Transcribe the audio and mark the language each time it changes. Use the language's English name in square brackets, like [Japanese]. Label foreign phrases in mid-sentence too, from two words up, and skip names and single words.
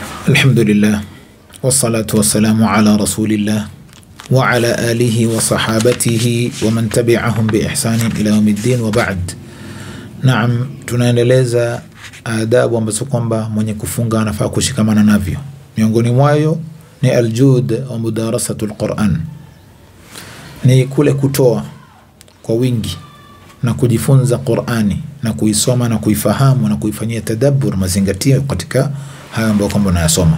[Arabic] الحمد لله والصلاة والسلام على رسول الله وعلى آله وصحابته ومن تبعهم بإحسان إلى يوم الدين وبعد. نعم, [Swahili] tunaendeleza adabu ambazo kwamba mwenye kufunga anafaa kushikamana navyo. Miongoni mwayo ni [Arabic] الجود ومدارسة القرآن, [Swahili] ni kule kutoa kwa wingi na kujifunza Qur'ani na kuisoma na kuifahamu na kuifanyia tadabbur, mazingatio katika haya ambayo kwamba unayasoma.